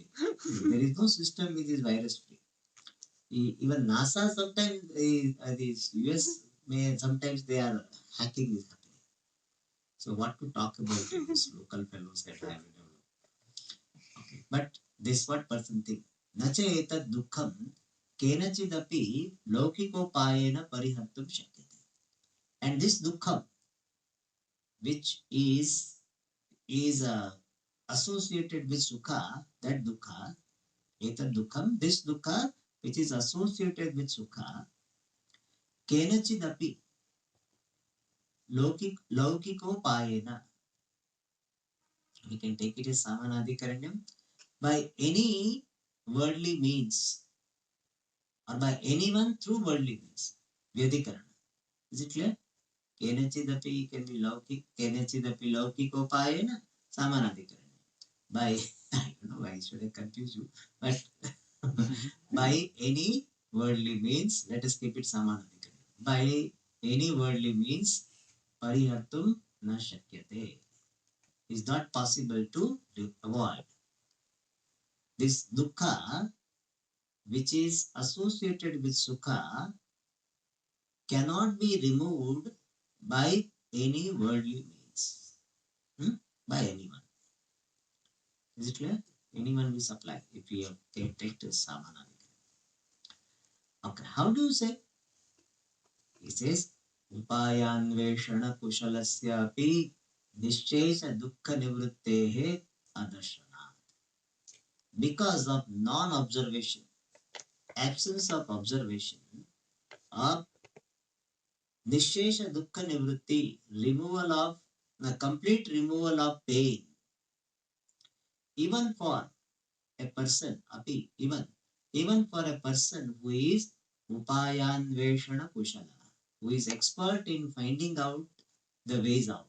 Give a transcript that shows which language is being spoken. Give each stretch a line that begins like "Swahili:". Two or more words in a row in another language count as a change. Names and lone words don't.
English: There is no system which is virus free. Even NASA sometimes these US may sometimes they are hacking is happening. So what to talk about this local fellows that I will develop. Okay. But this what person think.
Sanskrit: Nacha etat dukkam kenachidapi laukikopayena parihartum shakyate.
English: And this dukkha, which is associated with sukha, that dukkha,
Sanskrit: etat dukkham,
English: this dukkha, which is associated with sukha,
Sanskrit: kenachidapi laukikopayena,
English: we can take it as samanadikaranyam, by any worldly means, or by anyone through worldly means. Vyadikarana. Is it clear? Kenachidapi can be laukik,
Sanskrit: kenachidapi laukikopayena, samanadikaranyam.
English: By, I don't know why should I confuse you, but by any worldly means, let us keep it samanadikaranyam. By any worldly means,
Sanskrit: parihartum na shakyate.
English: Is not possible to avoid. This dukkha, which is associated with sukha, cannot be removed by any worldly means. By anyone. Is it clear? Anyone will supply if we have take this samana. Okay, how do you say? He says,
Sanskrit: upayanveshana kushalasyapi nishchesha dukkha nivrittehe adarshana.
English: Because of non-observation, absence of observation, of
Sanskrit: nishchesha dukkha nivritti,
English: removal of the complete removal of pain, even for a person, api, even for a person who is
Sanskrit: upayanveshana kushala,
English: who is expert in finding out the ways out.